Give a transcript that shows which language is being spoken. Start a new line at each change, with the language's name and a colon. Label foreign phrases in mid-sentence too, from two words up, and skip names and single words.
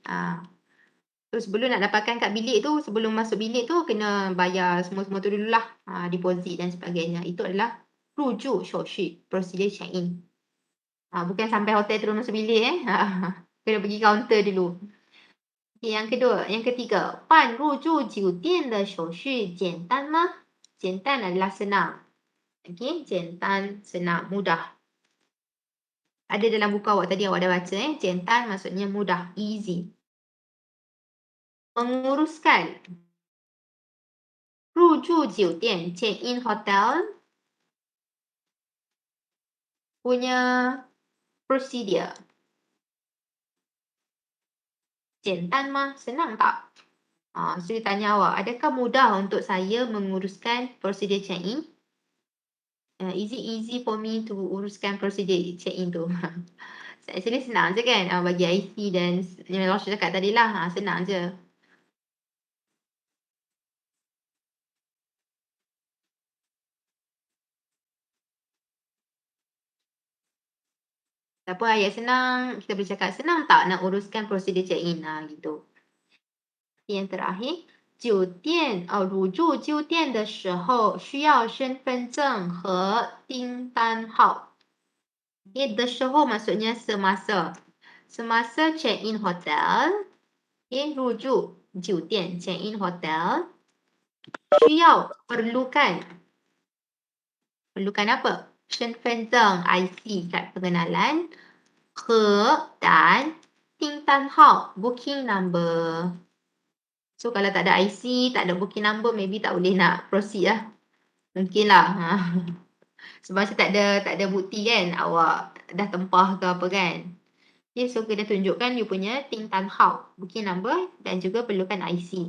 Malay: So sebelum nak dapatkan kad bilik tu, sebelum masuk bilik tu kena bayar semua-semua tu dululah, deposit dan sebagainya. Itu adalah rujuk shortsheet, prosedur
English: check in.
Malay: Bukan sampai hotel terus masuk bilik kena pergi kaunter dulu. Okay, yang ketiga,
Chinese: 办入住酒店的手续简单吗？
Malay: 简单 adalah senang. Okey, 简单 senang, mudah. Ada dalam buku awak tadi awak dah baca 简单 maksudnya mudah, easy. Menguruskan.
Chinese: 入住酒店
English: check in hotel
Malay: punya prosedur.
Chinese: 简单吗？
Malay: Senang tak? So dia tanya awak, adakah mudah untuk saya menguruskan prosedur
English: check in? Is it easy for me to
Malay: uruskan prosedur
English: check in tu?
Malay: Actually senang je kan, bagi IC dan yang Lausha cakap tadi lah, senang je. Siapa ayat senang, kita boleh cakap senang tak nak uruskan prosedur
English: check in
Malay: gitu. Yang terakhir,
Chinese: 酒店入住酒店的时候需要身份证和订单号。的时候
Malay: maksudnya semasa. Semasa
English: check in hotel,
Chinese: 入住酒店
English: check in hotel,
Malay: 需要 perlukan. Perlukan apa? 身份证 IC kad pengenalan, 和 dan 订单号
English: booking number.
Malay: So kalau tak ada IC, tak ada
English: booking number,
Malay: maybe tak boleh nak proceed lah. Mungkin lah. Sebab macam tak ada bukti kan awak dah tempah ke apa kan. Okay, so kena tunjukkan you punya
Chinese: 订单号,
English: booking number
Malay: dan juga perlukan IC.